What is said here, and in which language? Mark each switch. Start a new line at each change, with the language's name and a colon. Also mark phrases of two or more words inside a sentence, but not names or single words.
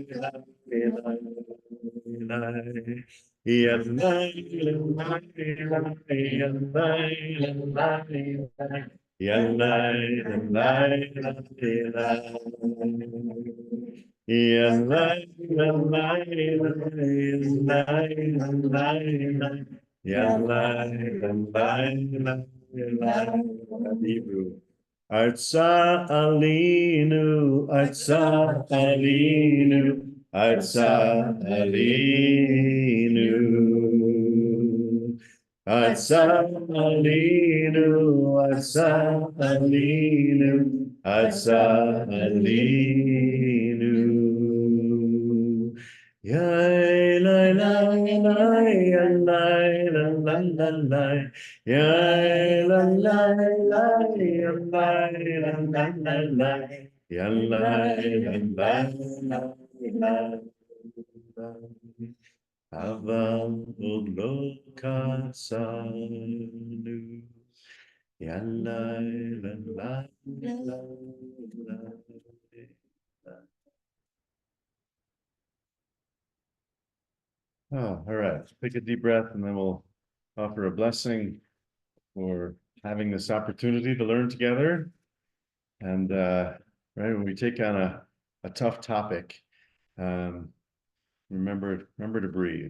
Hebrew: la Yallay, yallay, yallay, yallay, yallay. ארצה עלינו, ארצה עלינו, ארצה עלינו. ארצה עלינו, ארצה עלינו, ארצה עלינו. Yay, lay, lay, lay, lay, lay, lay, lay. Yay, lay, lay, lay, lay, lay, lay, lay. Yay, lay, lay, lay. אבל עוד לא קצרנו. Yallay, lallay, lallay.
English: Oh, all right. Take a deep breath and then we'll offer a blessing for having this opportunity to learn together. And right, when we take on a tough topic, remember to breathe.